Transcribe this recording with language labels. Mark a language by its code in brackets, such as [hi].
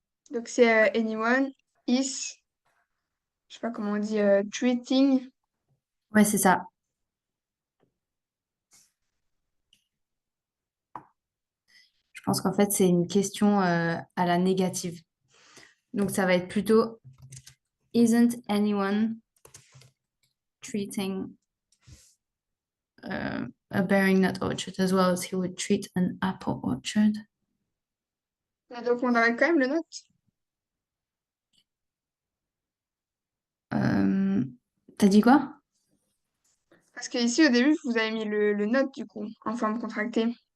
[fr] Donc, c'est [en] anyone is, [fr] je sais pas comment on dit, [en] treating. [fr] Ouais, c'est ça. Je pense qu'en fait, c'est une question à la négative. Donc, ça va être plutôt [en] Isn't anyone treating a bearing nut orchard as well as he would treat an apple orchard? [fr] Donc, on arrête quand même le note. Euh, T'as dit quoi? Parce que ici, au début, vous avez mis le note, du coup, en forme contractée.